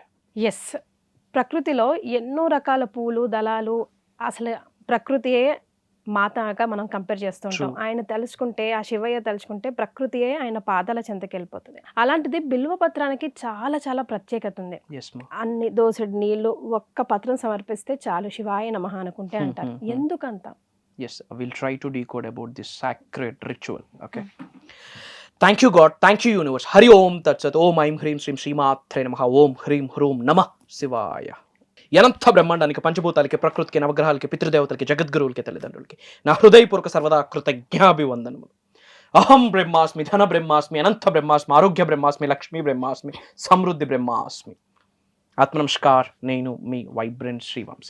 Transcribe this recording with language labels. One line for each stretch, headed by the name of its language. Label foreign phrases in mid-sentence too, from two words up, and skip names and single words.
Telugu: ఎస్, ప్రకృతిలో ఎన్నో రకాల పూలు, దళాలు, అసలు ప్రకృతియే మాతగా మనం కంపేర్ చేస్తుంటాం. ఆయన తలుచుకుంటే, ఆ శివయ్య తలుచుకుంటే ప్రకృతియే ఆయన పాదాల చెంతకి వెళ్ళిపోతుంది. అలాంటిది బిల్వపత్రానికి చాలా చాలా ప్రత్యేకత ఉంది. అన్ని దోసెడు నీళ్లు ఒక్క పత్రం సమర్పిస్తే చాలు
Sanskrit: శివాయ నమః
Telugu: అనుకుంటే అంటారు. ఎందుకంత?
English: Yes, I will try to decode about this sacred ritual. Okay. Thank you God, thank you universe.
Sanskrit: हरि ॐ तत् सत्. ॐ ऐं ह्रीं श्रीं श्रीमात्रे नमः ॐ ह्रीं ह्रूं नमः शिवाय.
Telugu: అనంత బ్రహ్మాండానికి, పంచభూతాలకి, ప్రకృతికి, నవగ్రహాలకి, పితృదేవతలకి, జగద్గురువులకి, తల్లిదండ్రులకి నా హృదయపూర్వక సర్వదా కృతజ్ఞాభివందనములు.
Sanskrit: అహం బ్రహ్మాస్మి, ధన బ్రహ్మాస్మి, అనంత బ్రహ్మాస్మి, ఆరోగ్య బ్రహ్మాస్మి, లక్ష్మీ బ్రహ్మాస్మి, సమృద్ధి బ్రహ్మాస్మి.
Telugu: ఆత్మనమస్కార్, నేను మీ వైబ్రెంట్ శ్రీవంశీ.